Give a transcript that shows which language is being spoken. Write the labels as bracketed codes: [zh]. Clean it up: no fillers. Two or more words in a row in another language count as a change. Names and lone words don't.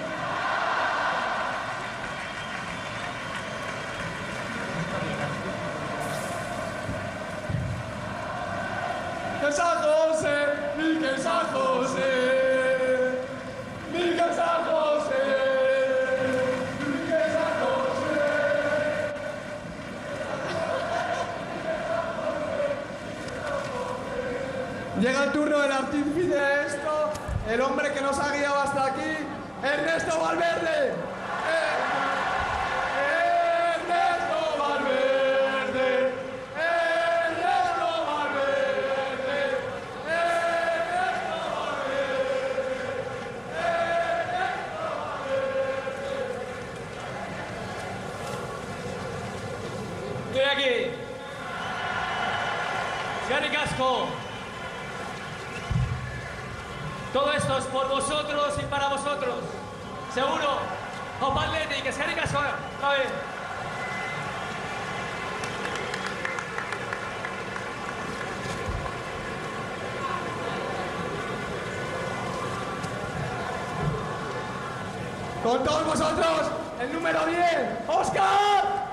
[es] Mikel San José, Mikel San José, Mikel San José, Mikel San José. Llega el turno del artífice de esto, el hombre que nos ha guiado hasta aquí, Ernesto Valverde. Ernesto Valverde. Ernesto Valverde. Ernesto Valverde. Ernesto Valverde. Estoy aquí. [eu] Eskerrik asko. [es] Todo esto es por vosotros y para vosotros. Seguro. [eu] Opa Athletic, eskerrik asko. [es] A ver. Con todos vosotros, el número 10, ¡Óscar!